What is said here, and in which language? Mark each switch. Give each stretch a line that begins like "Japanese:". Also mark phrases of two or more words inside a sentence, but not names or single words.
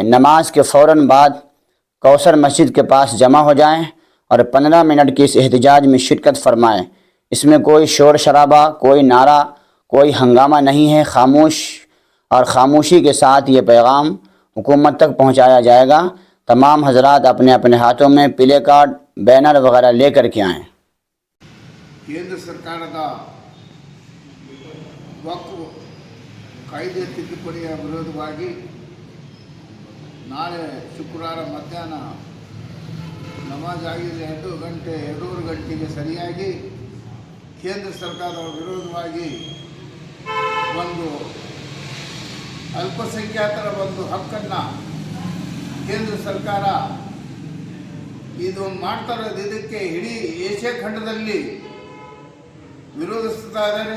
Urdu: نماز کے فوراً بعد کوثر مسجد کے پاس جمع ہو جائیں اور 15 منٹ کے اس احتجاج میں شرکت فرمائیں۔ اس میں کوئی شور شرابہ، کوئی نعرہ، کوئی ہنگامہ نہیں ہے، خاموشی کے ساتھ یہ پیغام حکومت تک پہنچایا جائے گا۔ تمام حضرات اپنے اپنے ہاتھوں میں پلے کارڈ، بینر وغیرہ لے کر کے آئیں۔
Kannada: ಕೇಂದ್ರ ಸರ್ಕಾರದ ವಕ್ಫ್ ಕಾಯ್ದೆ ತಿದ್ದುಪಡಿಯ ವಿರೋಧವಾಗಿ ನಾಳೆ ಶುಕ್ರವಾರ ಮಧ್ಯಾಹ್ನ ನಮಾಜ್ ಆಗಿದೆ 2:30 ಗಂಟೆಗೆ ಸರಿಯಾಗಿ ಕೇಂದ್ರ ಸರ್ಕಾರದ ವಿರೋಧವಾಗಿ ಒಂದು ಅಲ್ಪಸಂಖ್ಯಾತರ ಒಂದು ಹಕ್ಕನ್ನು ಕೇಂದ್ರ ಸರ್ಕಾರ ಇದು ಮಾಡ್ತಾ ಇರೋದು, ಇದಕ್ಕೆ ಇಡೀ ಏಷ್ಯಾ ಖಂಡದಲ್ಲಿ ವಿರೋಧಿಸ್ತಾ ಇದ್ದಾರೆ।